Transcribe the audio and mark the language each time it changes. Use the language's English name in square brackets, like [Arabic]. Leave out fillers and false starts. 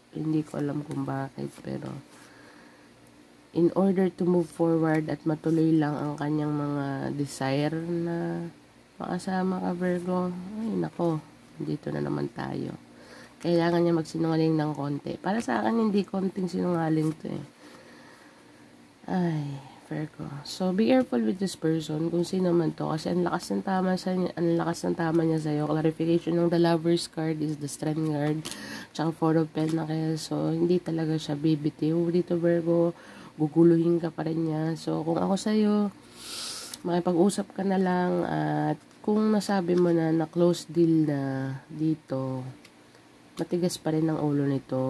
[Filipino] Hindi ko alam kung bakit, pero [English] in order to move forward [Filipino] at matuloy lang ang kanyang mga desire na makasama ka, Virgo, ay nako, dito na naman tayo. Kailangan niya magsinungaling ng konti. Para sa akin, hindi konting sinungaling to eh. Ay, Virgo. [English] So, be careful with this person, [Filipino] kung sino man to. Kasi ang lakas ng tama niya sa'yo. [English] Clarification ng the Lovers card is the Strength card. [Filipino] Tsaka Four of Pentacles. So, hindi talaga siya bibitiw dito, Virgo. Guguluhin ka pa rin niya. So, kung ako sa'yo, makipag-usap ka na lang. At kung nasabi mo na close deal na dito, matigas pa rin ang ulo nito.